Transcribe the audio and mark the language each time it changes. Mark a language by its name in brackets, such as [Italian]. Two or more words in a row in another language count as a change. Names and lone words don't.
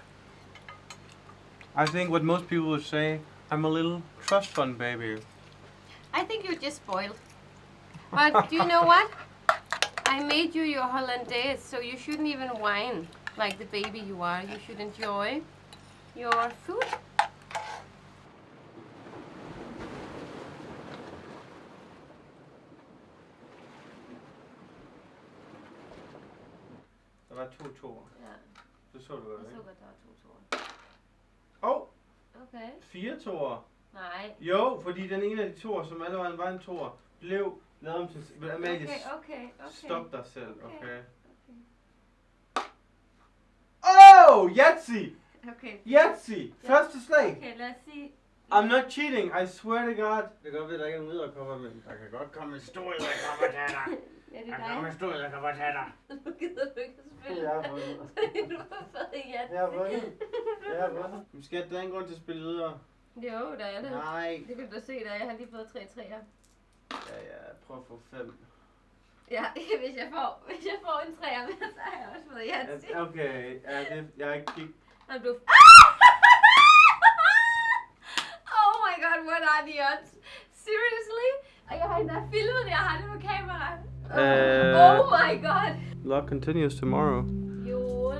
[English] I think what most people would say, I'm a little trust fund baby. I think you're just spoiled. But do you know what? I made you your hollandaise, so you shouldn't even whine like the baby you are. You should enjoy your food. [Danish] Der var 2 toer. Ja, Det så du godt, jeg så ikke? godt, der var 2 toer. Åh, Okay. 4 toer. Nej. Jo, fordi den ene af de toer, som allerede var en toer, blev lavet om til... Amalie, Okay. stop dig selv, okay? Okay. [English] Oh, Yahtzee! [Danish] Okay. Yahtzee! Første slag! Okay, lad os sige [English] I'm not cheating, I swear to God. [Danish] Det kan godt være, der ikke er en ridderkopper, men der kan godt komme en stor ridderkopper til dig. Ja, det Der er kan komme en dig. stor ridderkopper til dig. Nu gider du ikke at spille. Jeg har vundet. Du har fået igen. Jeg har vundet. Jeg har vundet. Men skat, der er ingen grund til at spille videre. Jo, der er det. Nej. Det kan du se, der jeg har lige fået 3 træer. Ja, prøv at få 5. Ja, hvis jeg får en træer med, så har jeg også fået Jens. Okay, jeg har ikke kigget. Han blev... [English] Oh my god, what are the odds? Seriously? [Danish] Og jeg har endda filmet det, jeg har det på kamera. [English] Oh my god. Luck continues tomorrow. Jon.